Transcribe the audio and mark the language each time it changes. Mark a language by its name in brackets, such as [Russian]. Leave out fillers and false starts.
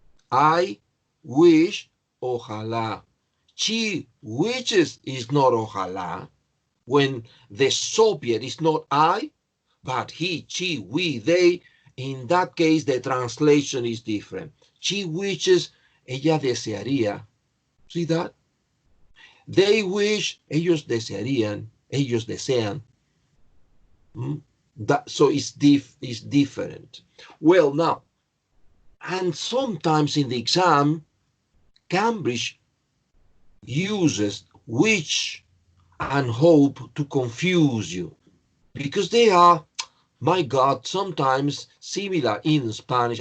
[English] I wish, [Spanish] ojalá. [English] She wishes is not ojalá. When the subject is not I, but he, she, we, they, in that case the translation is different. She wishes, [Spanish] ella desearía. [English] See that? They wish, [Spanish] ellos desearían, ellos desean. [English] So it's different. Well, now, and sometimes in the exam, Cambridge uses which and hope to confuse you, because they are, my God, sometimes similar in Spanish.